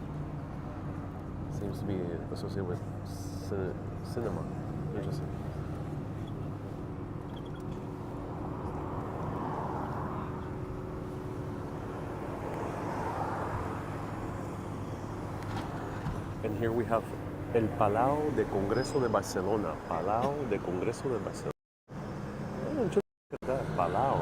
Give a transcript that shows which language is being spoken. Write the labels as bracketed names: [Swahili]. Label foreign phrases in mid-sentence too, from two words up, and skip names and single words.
[English] Seems to be associated with cinema. Interesting. And here we have El Palau de Congreso de Barcelona. Palau de Congreso de Barcelona. Oh, just look at that. Palau.